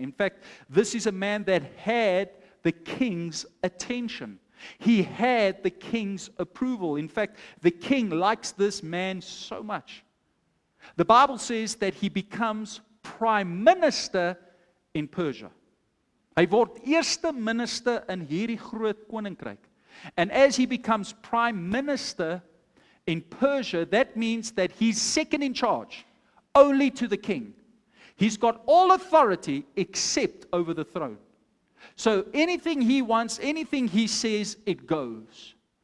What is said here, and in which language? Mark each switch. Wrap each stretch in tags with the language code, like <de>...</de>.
<en>In fact, this is a man that had the king's attention. He had the king's approval. In fact, the king likes this man so much. The Bible says that he becomes prime minister in Persia.</en> <af>Hy word eerste minister in hierdie groot koninkryk.</af> <en>And as he becomes prime minister in Persia, that means that he's second in charge, only to the king. He's got all authority except over the throne. So anything he wants, anything he says, it goes.</en>